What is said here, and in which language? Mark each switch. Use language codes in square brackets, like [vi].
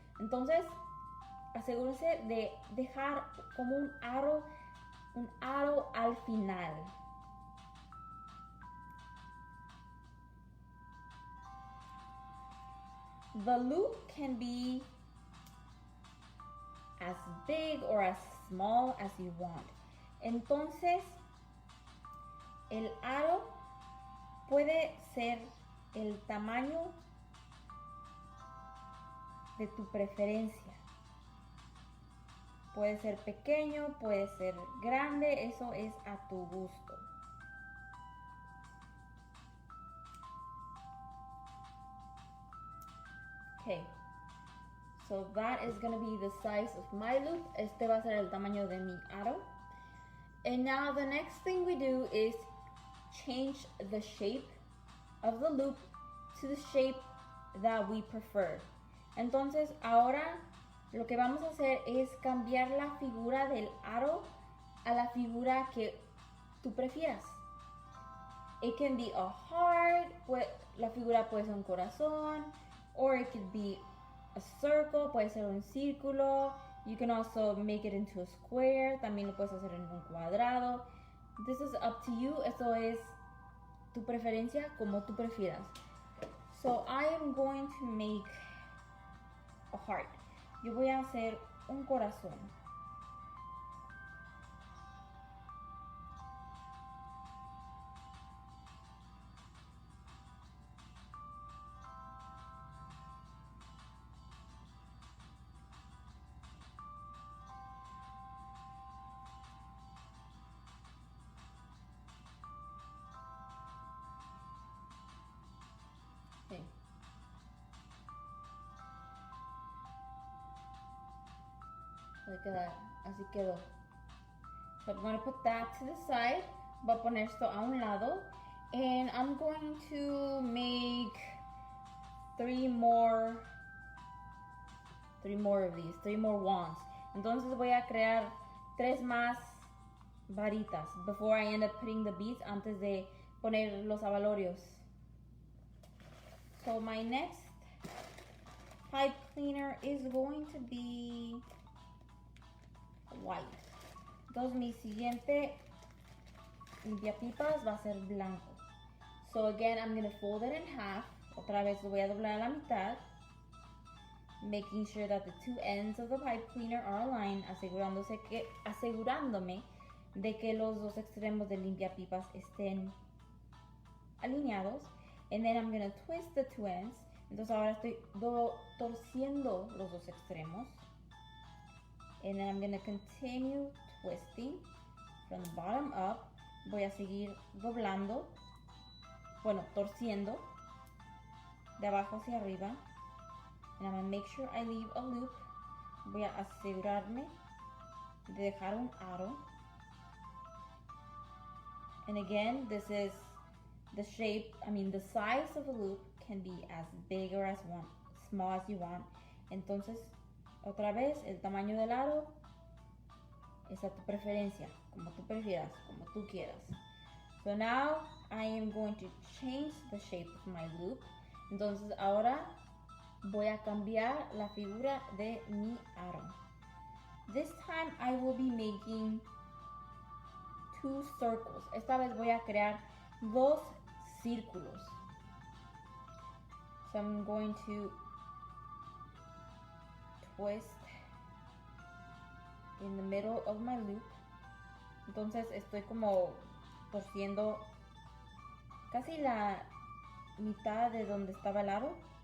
[es] Entonces, asegúrese de dejar como un aro al final. [en] The loop can be as big or as small as you want. [es] Entonces, el aro puede ser el tamaño de tu preferencia. Puede ser pequeño, puede ser grande, eso es a tu gusto. [en] Okay, so that is going to be the size of my loop. [es] Este va a ser el tamaño de mi aro. [en] And now the next thing we do is change the shape of the loop to the shape that we prefer. [es] Entonces ahora lo que vamos a hacer es cambiar la figura del aro a la figura que tú prefieras. [en] It can be a heart, [es] la figura puede ser un corazón, [en] or it could be a circle, [es] puede ser un círculo. [en] You can also make it into a square, [es] también lo puedes hacer en un cuadrado. [en] This is up to you, [es] eso es tu preferencia, como tú prefieras. [en] So I am going to make a heart. [es] Yo voy a hacer un corazón. Okay. Así quedó. [en] So I'm going to put that to the side. [es] Voy a poner esto a un lado. [en] And I'm going to make three more of these, 3 more wands. [es] Entonces voy a crear 3 más varitas [en] before I end up putting the beads, [es] antes de poner los abalorios. [en] So my next pipe cleaner is going to be white. [es] Entonces mi siguiente limpiapipas va a ser blanco. [en] So again, I'm going to fold it in half. [es] Otra vez lo voy a doblar a la mitad, [en] making sure that the two ends of the pipe cleaner are aligned, [es] asegurándome de que los dos extremos del limpiapipas estén alineados. [en] And then I'm going to twist the two ends. [es] Entonces ahora estoy torciendo los dos extremos. [en] And then I'm going to continue twisting from the bottom up. [es] Voy a seguir doblando, torciendo de abajo hacia arriba. [en] And I'm going to make sure I leave a loop. [es] Voy a asegurarme de dejar un aro. [en] And again, this is the size of a loop can be as big or as small as you want. [es] Entonces, otra vez, el tamaño del aro Es a tu preferencia, como tú prefieras, como tú quieras. [en] So now I am going to change the shape of my loop. [es] Entonces ahora voy a cambiar la figura de mi aro. [en] This time I will be making 2 circles. [es] Esta vez voy a crear 2 círculos. [en] So I'm going to twist in the middle of my loop. [es] Entonces estoy como torciendo casi la mitad de donde estaba el aro.